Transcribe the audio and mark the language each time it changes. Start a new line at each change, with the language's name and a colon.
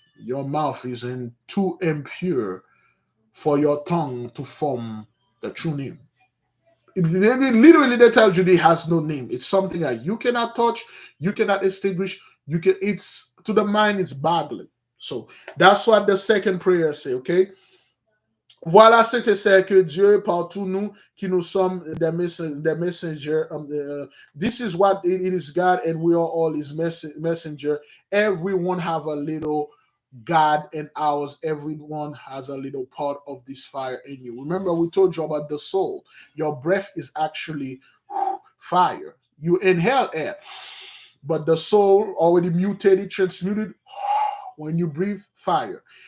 English: Your mouth is too impure for your tongue to form the true name. Literally, they tell you it has no name. It's something that you cannot touch, you cannot extinguish. It's to the mind, it's boggling. So that's what the second prayer say. Okay,
French: Voilà ce que c'est que Dieu par tous nous qui nous sommes des messengers.
English: This is what it is God, and we are all His messenger. Everyone have a little God in ours. Everyone has a little part of this fire in you. Remember, we told you about the soul. Your breath is actually fire. You inhale air, but the soul already mutated, transmuted when you breathe fire.